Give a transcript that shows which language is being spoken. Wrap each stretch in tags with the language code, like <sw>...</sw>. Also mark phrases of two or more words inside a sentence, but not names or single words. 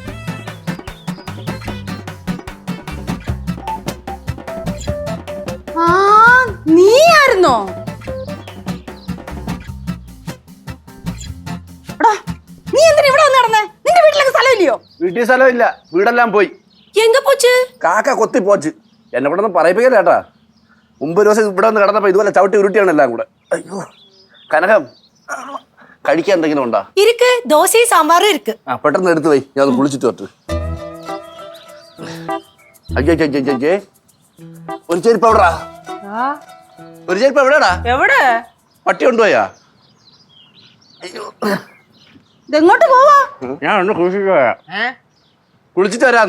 <ml>ആ നീയായിരുന്നോ? എടാ നീ എന്തിനാ ഇവിടെ വന്ന് നടന്നേ? നിന്റെ വീട്ടിലേക്ക് സ്ഥലമില്ലയോ? വീട്ടിൽ സ്ഥലമില്ല, വീടെല്ലാം പോയി.</ml> <ta>எங்க போச்சு?</ta> <ml>കാക്ക കൊത്തി പോച്ച്. എന്നെ കൂടെ ഒന്നും പറയിപ്പിക്കല കേട്ടാ. മുമ്പ് ഒരു ദിവസം ഇവിടെ വന്ന് കിടന്നപ്പോ ഇതുപോലെ ചവിട്ടി ഉരുട്ടിയാണ് എല്ലാം കൂടെ. അയ്യോ കനകം, കഴിക്കാൻ എന്തെങ്കിലും ഉണ്ടാ?</ml> <ta>இருக்கு, தோசை சாம்பாரும் இருக்கு.</ta> <ml>ആ പെട്ടെന്ന് എടുത്തു പോയി, ഞാൻ ഒന്ന് കുളിച്ചിട്ട് വരട്ടെ. അയ്യേ ഒരു ചെരുപ്പ് എവിടാ? ഒരു ചെരുപ്പ് എവിടെടാ? എവിടെ? പട്ടി കൊണ്ടുപോയാ? ഇതെങ്ങോട്ട് പോവാ? ഞാൻ ഒന്ന് കുളിച്ചിട്ട് പോയാ. കുളിച്ചിട്ട് വരാന്ന്.</ml>